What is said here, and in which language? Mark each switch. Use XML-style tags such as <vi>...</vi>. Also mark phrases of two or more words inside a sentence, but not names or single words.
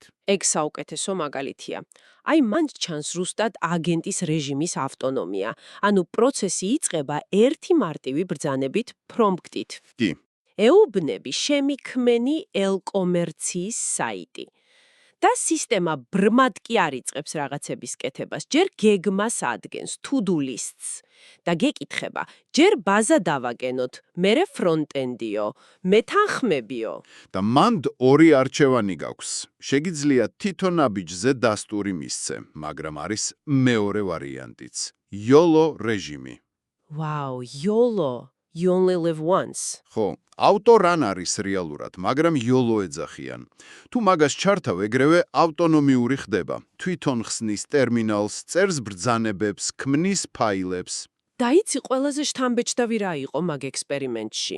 <ka>ეგ საუკეთესო მაგალითია. აი მან ჩანს ზუსტად აგენტის რეჟიმის ავტონომია. ანუ პროცესი იწყება ერთი მარტივი ბრძანებით პრომპტით. კი. ეუბნები შემიქმენი ელკომერციის საიტი. და სისტემა ბრმად კი არ იწყებს რაღაცების კეთებას, ჯერ გეგმას ადგენს,</ka> <en>to-do lists.</en> <ka>და გეკითხება, ჯერ ბაზა დავაგენოთ, მერე ფრონტენდიო, მეთანხმებიო. და მანდ ორი არჩევანი გაქვს. შეგიძლია თითო ნაბიჯზე დასტური მისცე, მაგრამ არის მეორე ვარიანტიც. YOLO რეჟიმი.</ka> <en>Wow, YOLO. You only live once.</en> <ka>ხო, ავტორან არის რეალურად, მაგრამ YOLO ეძახიან. თუ მაგას ჩართავ, ეგრევე ავტონომიური ხდება. თვითონ ხსნის ტერმინალს, წერს ბრძანებებს, ქმნის ფაილებს. და იცი ყველაზე შთამბეჭდავი რა იყო მაგ ექსპერიმენტში.</ka>